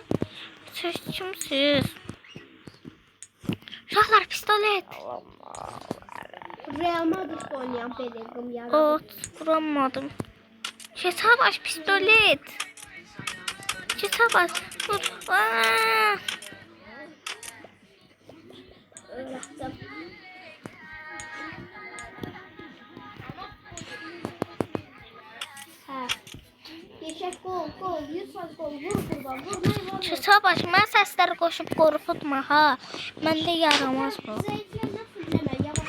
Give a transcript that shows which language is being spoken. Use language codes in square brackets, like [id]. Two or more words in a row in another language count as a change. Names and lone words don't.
[az] Siz kimsiz? Uşaqlar pistolet. Real Madrid oynayan Bellingham yaradı. Ot, vuramadım. GTA baş pistolet. GTA baş. Vur. Aa! [tr] Öğrettim. [az] Hə. Geçək gol, gol, 100% gol. Vur buradan, vur. GTA baş, mən səsləri qoşub qorxutma ha. Məndə yaramaz bu. Zəiflərlə fırlama, yavaş.